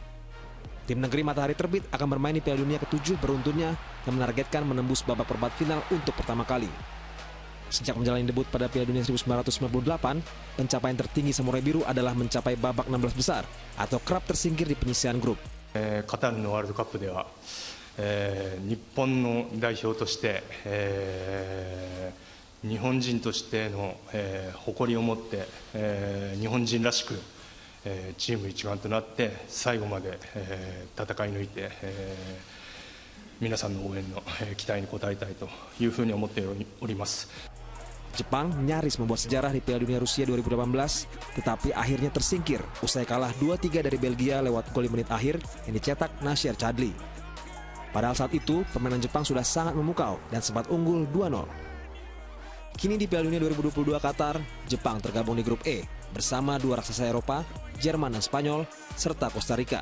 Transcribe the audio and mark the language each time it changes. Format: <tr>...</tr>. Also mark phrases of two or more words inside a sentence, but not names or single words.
<id>Tim negeri Matahari Terbit akan bermain di Piala Dunia ke-7 beruntunnya yang menargetkan menembus babak perempat final untuk pertama kali. Sejak menjalani debut pada Piala Dunia 1998, pencapaian tertinggi Samurai Biru adalah mencapai babak 16 besar atau kerap tersingkir di penyisihan grup.</id> <ja>カタールのワールドカップでは日本の代表として、日本人としての、誇りを持って、日本人らしく、チーム一丸となって最後まで、戦い抜いて、皆さんの応援の、期待に応えたいというふうに思っております。</ja> <id>Jepang nyaris membuat sejarah di Piala Dunia Rusia 2018, tetapi akhirnya tersingkir usai kalah 2-3 dari Belgia lewat gol di menit akhir yang dicetak Nasir Chadli. Padahal saat itu, permainan Jepang sudah sangat memukau dan sempat unggul 2-0. Kini di Piala Dunia 2022 Qatar, Jepang tergabung di grup E bersama dua raksasa Eropa, Jerman dan Spanyol, serta Costa Rica.</id>